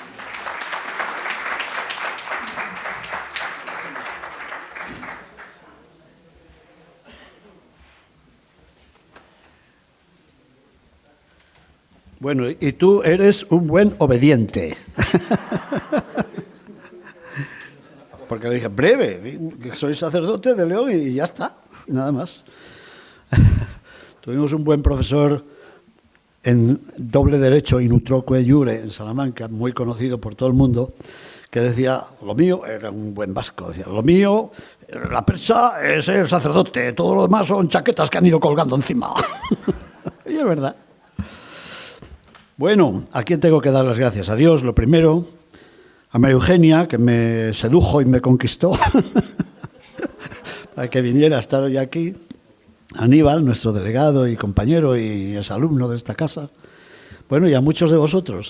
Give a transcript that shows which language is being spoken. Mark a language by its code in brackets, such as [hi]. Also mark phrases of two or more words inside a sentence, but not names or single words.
[es] Bueno, y tú eres un buen obediente. Porque le dije, breve, soy sacerdote de León y ya está, nada más. Tuvimos un buen profesor en doble derecho [la] in utroque iure [es] en Salamanca, muy conocido por todo el mundo, que decía, lo mío, era un buen vasco, decía, lo mío, la persa es el sacerdote, todo lo demás son chaquetas que han ido colgando encima. Y es verdad. Bueno, ¿a quién tengo que dar las gracias? A Dios, lo primero, a María Eugenia, que me sedujo y me conquistó para que viniera a estar hoy aquí, a Aníbal, nuestro delegado y compañero y es alumno de esta casa, bueno, y a muchos de vosotros.